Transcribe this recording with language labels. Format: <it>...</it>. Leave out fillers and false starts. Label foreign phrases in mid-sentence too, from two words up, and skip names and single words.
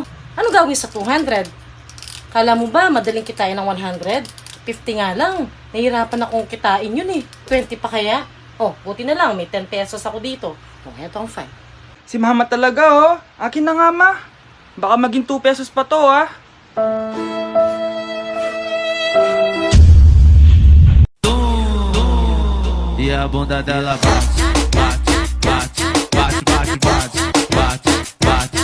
<tl>Ano gawin sa 200? Kala mo ba madaling kitain ng 100? 50 nga lang. Nahihirapan akong kitain yun eh. 20 pa kaya? Oh, buti na lang. May 10 pesos ako dito. Oh, eto ang 5. Si mama talaga oh. Akin na nga ma. Baka maging 2 pesos pa to ah.</tl> <pt>E a bunda dela bate, bate, bate, bate, bate, bate, bate, bate.</pt>